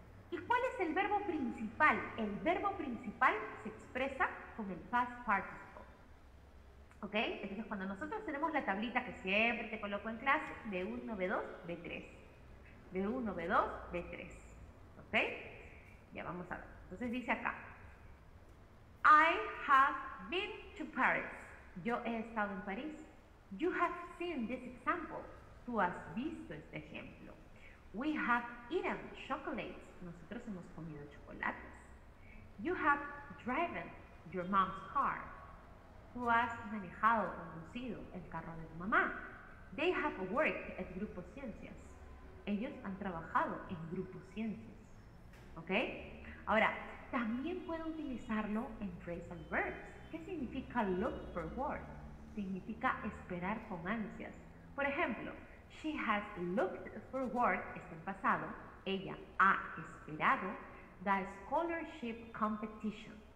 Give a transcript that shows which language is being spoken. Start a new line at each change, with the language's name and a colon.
Spanish: ¿Y cuál es el verbo principal? El verbo principal se expresa con el past participle. ¿Ok? Entonces cuando nosotros tenemos la tablita que siempre te coloco en clase, B1, B2, B3. B1, B2, B3. ¿Ok? Ya vamos a ver. Entonces dice acá,
English: I have been to Paris.
Spanish: Yo he estado en París.
English: You have seen this example.
Spanish: Tú has visto este ejemplo.
English: We have eaten chocolates.
Spanish: Nosotros hemos comido chocolates.
English: You have driven your mom's car.
Spanish: Tú has manejado, conducido el carro de tu mamá.
English: They have worked at Grupo Ciencias.
Spanish: Ellos han trabajado en Grupo Ciencias. ¿Ok? Ahora, también puedo utilizarlo en phrasal verbs. ¿Qué significa look for work? Significa esperar con ansias. Por ejemplo,
English: she has looked for work,
Spanish: está en pasado, ella ha esperado
English: the scholarship competition.